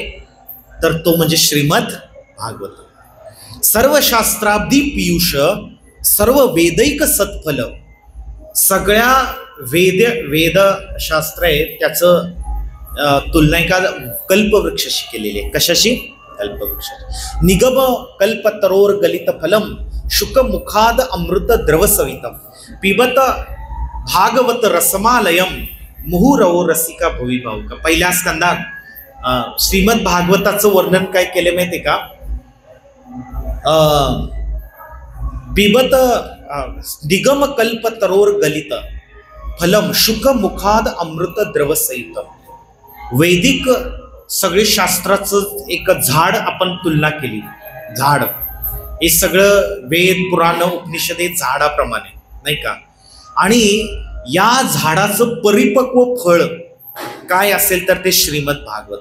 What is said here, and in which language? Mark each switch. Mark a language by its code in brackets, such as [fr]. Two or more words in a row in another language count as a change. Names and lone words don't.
[mr] तर तो म्हणजे श्रीमद भागवत. [sa] सर्व शास्त्राब्दी पीयूष, सर्व वेदैक सत्फल. [mr] सगळ्या वेद शास्त्र आहेत त्याचं तुलना एका कल्पवृक्षाशी केलेली आहे. कशाशी? कल्पवृक्ष. [sa] निगम कल्पतरोर गलित फलम शुक मुखाद अमृत द्रवसवितम पिबत भागवत रसमालयम मुहुरवो रसिका भुवी भावुका. [mr] पहिल्या स्कंदात श्रीमद भागवताचं वर्णन काय केले माहिती का? [sa] पिबत निगम कल्पतरोर गलित फलम शुक मुखाद अमृत द्रवसहित. [mr] वैदिक सगळे शास्त्राचं एक झाड आपण तुलना केली. झाड हे सगळं वेद पुराण उपनिषद हे झाडाप्रमाणे नाही का? आणि या झाडाचं परिपक्व फळ काय असेल तर ते श्रीमद भागवत.